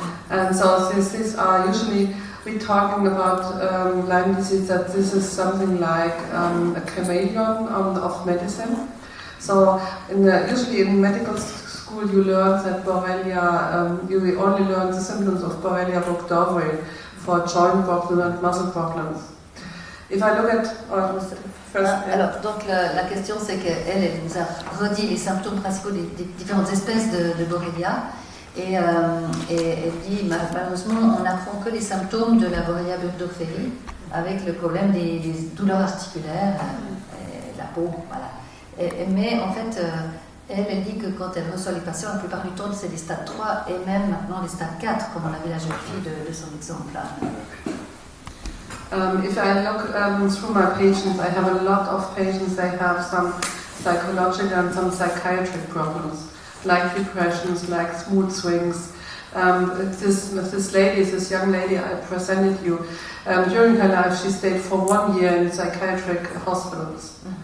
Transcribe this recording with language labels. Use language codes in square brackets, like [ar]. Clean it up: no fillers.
[en] And so these are usually, we're talking about Lyme disease, that this is something like a chameleon of medicine. So usually in medical school you learn that Borrelia, you only learn the symptoms of Borrelia burgdorferi for joint problems and muscle problems. If I look at [fr] alors, donc la question c'est qu'elle nous a redit les symptômes principaux des différentes espèces de Borrelia et elle dit malheureusement on n'apprend que les symptômes de la Borrelia burgdorferi avec le problème des douleurs articulaires, la peau, voilà. Mais en fait elle dit que quand elle reçoit les patients, la plupart du temps c'est les stades 3 et même maintenant les stades 4 comme on avait la jeune fille de son exemple là. [en] If I look through my patients, I have a lot of patients, they have some psychological and some psychiatric problems, like depressions, like mood swings. This young lady I presented you, during her life she stayed for 1 year in psychiatric hospitals.